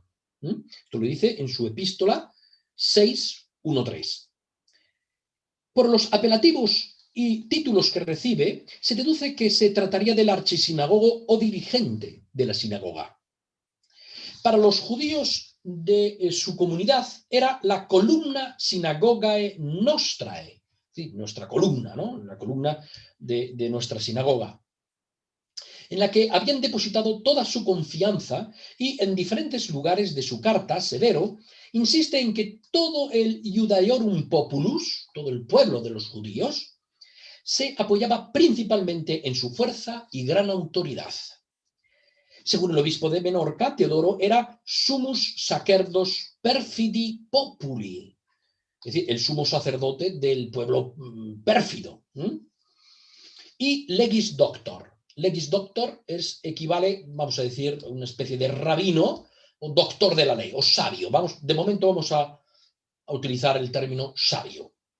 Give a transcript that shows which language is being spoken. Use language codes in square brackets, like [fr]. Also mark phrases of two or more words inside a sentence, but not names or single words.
[es] Esto lo dice en su epístola 6.1.3. Por los apelativos y títulos que recibe, se deduce que se trataría del archisinagogo o dirigente de la sinagoga. Para los judíos de su comunidad era la [la] columna sinagogae nostrae, [es] ¿sí? Nuestra columna, ¿no? La columna de nuestra sinagoga, en la que habían depositado toda su confianza, y en diferentes lugares de su carta, Severo insiste en que todo el [la] Iudaeorum Populus, [es] todo el pueblo de los judíos, se apoyaba principalmente en su fuerza y gran autoridad. Según el obispo de Menorca, Teodoro era [la] sumus sacerdos perfidi populi, [es] es decir, el sumo sacerdote del pueblo pérfido. [la] Y legis doctor. Legis doctor [es] equivale, vamos a decir, a una especie de rabino o doctor de la ley, o sabio. De momento vamos a utilizar el término sabio.